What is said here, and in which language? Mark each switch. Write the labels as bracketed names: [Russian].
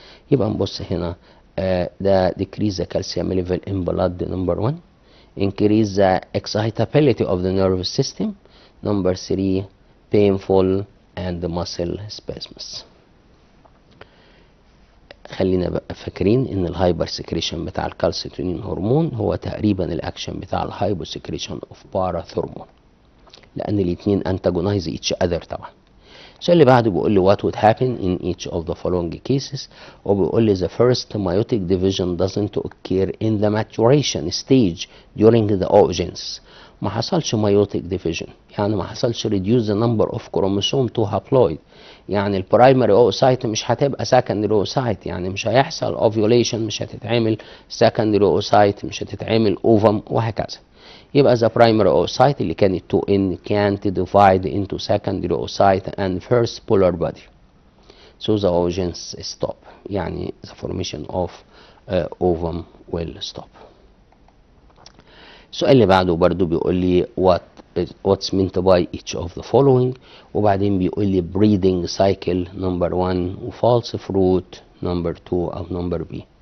[Arabic] يبقى نبص هنا ده [English] decrease the calcium level in blood number 1, increase the excitability of the nervous system number 3, painful and muscle spasms. [Arabic] خلينا بقى فاكرين ان الهايبر سكريشن بتاع الكالسيتونين هرمون هو تقريبا الاكشن بتاع الهايبو سكريشن اوف باراثورمون، لان الاثنين انتاجونايز [English] each other [Arabic] طبعا. السؤال اللي بعده بيقول لي [English] what would happen in each of the following cases، [Arabic] وبيقول لي [English] the first meiotic division doesn't occur in the maturation stage during the oogenesis. [Arabic] ما حصلش [English] meiotic division، [Arabic] يعني ما حصلش [English] reduce the number of chromosome to haploid، [Arabic] يعني البرايمري اوسايت مش هتبقى سكندري اوسايت، يعني مش هيحصل اوفيوليشن، مش هتتعمل سكندري اوسايت، مش هتتعمل اوفم وهكذا. يبقى [English] the primary oocyte [Arabic] اللي كانت [English] 2N can't divide into secondary oocyte and first polar body. So the oogenesis stop، [Arabic] يعني [English] the formation of ovum will stop. [Arabic] السؤال اللي بعده برضو بيقول لي [English] what's meant by each of the following، [Arabic] وبعدين بيقول لي [English] breeding cycle number 1 و false fruit number 2 أو number B.